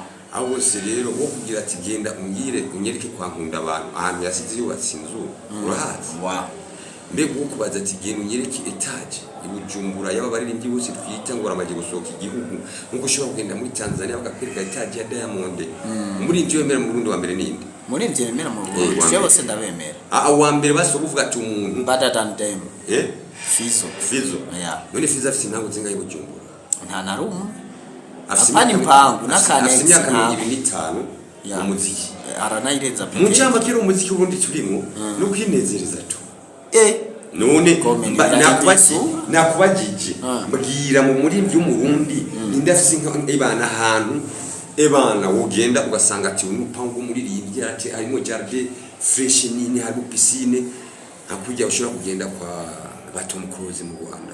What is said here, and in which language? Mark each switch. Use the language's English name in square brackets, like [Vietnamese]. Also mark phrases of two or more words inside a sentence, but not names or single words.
[Rundi] aho se rero wo kugira ati genda unyereke kwa nkunda abantu ahantu yasize yubatse inzu urahazi mbega uko kubaza ati genda unyereke etage ibujumbura yaba baririmbyi bose twita ngo baramaje gusohoka igihugu nkuko ushobora kugenda muri Tanzania bakakwereka etage ya Diamond muri ivyo yemera mu Burundi wa mbere ninde muri ivyo yemera mu Burundi cyo bose ndabemera wa mbere baso kuvuga ati umuntu [English] better than them Fizo [Rundi] none Fizo afite intango zingaye Bujumbura nta na rumwe afite impangu n'akanetse imyaka 25 umuziki aranayirenza pe mu cyamba kiri umuziki ubundi turimo no kwinezereza tu none nakubagije mbwira mu muri by'umurundi indafise ibana ahantu ebana wogenda ugasanga ati umupangu muri ribye ati harimo jardin fresh nini harimo piscine akujya ushobora kugenda kwa Batom Cruise mu Rwanda